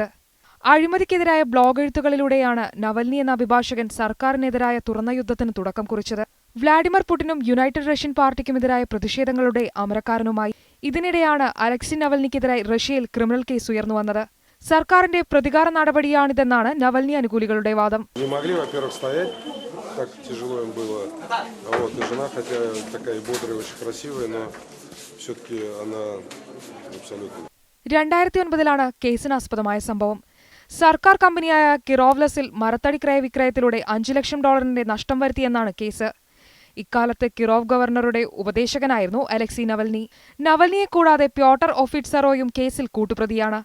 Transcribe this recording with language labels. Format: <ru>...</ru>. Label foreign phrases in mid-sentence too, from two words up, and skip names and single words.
<ml>അഴിമതിക്കെതിരായ ബ്ലോഗ് എഴുത്തുകളിലൂടെയാണ് നവൽനി എന്ന അഭിഭാഷകൻ സർക്കാരിനെതിരായ തുറന്ന യുദ്ധത്തിന് തുടക്കം കുറിച്ചത്. വ്ളാഡിമിർ പുടിനും യുണൈറ്റഡ് റഷ്യൻ പാർട്ടിക്കുമെതിരായ പ്രതിഷേധങ്ങളുടെ അമരക്കാരനുമായി. ഇതിനിടെയാണ് അലക്സി നവൽനിക്കെതിരായി റഷ്യയിൽ ക്രിമിനൽ കേസ് ഉയർന്നുവന്നത്. സർക്കാരിന്റെ പ്രതികാര നടപടിയാണിതെന്നാണ് നവൽനി അനുകൂലികളുടെ വാദം.</ml> <ru>Так тяжело им было. Вот, и жена, хотя такая бодрая, очень красивая, но все-таки она абсолютно.</ru> <ml>2009 കേസിനാസ്പദമായ സംഭവം. സർക്കാർ കമ്പനിയായ കിറോവ്ലസിൽ മരത്തടി ക്രയവിക്രയത്തിലൂടെ $5 ലക്ഷം നഷ്ടം വരുത്തിയെന്നാണ് കേസ്. ഇക്കാലത്ത് കിറോവ് ഗവർണറുടെ ഉപദേശകനായിരുന്നു അലക്സി നവൽനി. നവൽനിയെ കൂടാതെ പ്യോട്ടർ ഒഫിറ്റ്സറോയും കേസിൽ കൂട്ടുപ്രതിയാണ്.</ml>